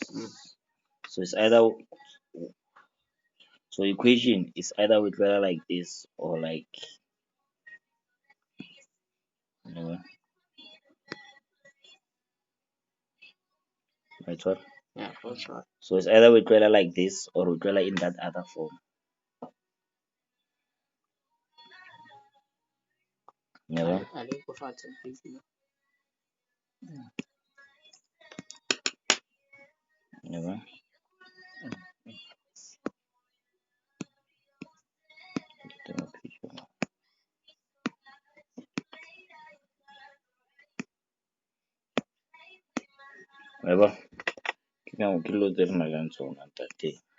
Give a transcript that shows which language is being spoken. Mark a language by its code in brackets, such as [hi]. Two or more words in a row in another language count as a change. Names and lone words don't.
[en] So it's either equation is either with letter like this or like right what? Yeah, that's right. So it's either with letter like this or with letter in that other form. [st] yabo. Yabo. Tama picture. Yabo. Ke lo tse re nang le tsona ntate.